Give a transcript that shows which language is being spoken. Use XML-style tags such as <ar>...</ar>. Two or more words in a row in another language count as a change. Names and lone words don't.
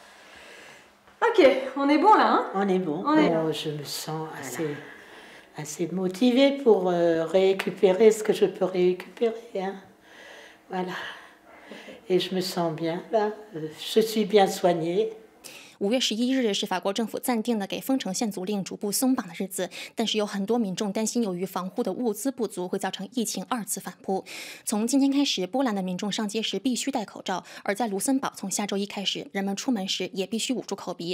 <fr>Ok, on est bon là, hein? On est bon. Je me sens assez motivée pour récupérer ce que je peux récupérer, hein. Voilà. Et je me sens bien là, je suis bien soignée.</fr> <zh>5 月11日是法国政府暂定的给封城限足令逐步松绑的日子，但是有很多民众担心，由于防护的物资不足，会造成疫情2次反扑。从今天开始，波兰的民众上街时必须戴口罩，而在卢森堡，从下周一开始，人们出门时也必须捂住口鼻。</zh>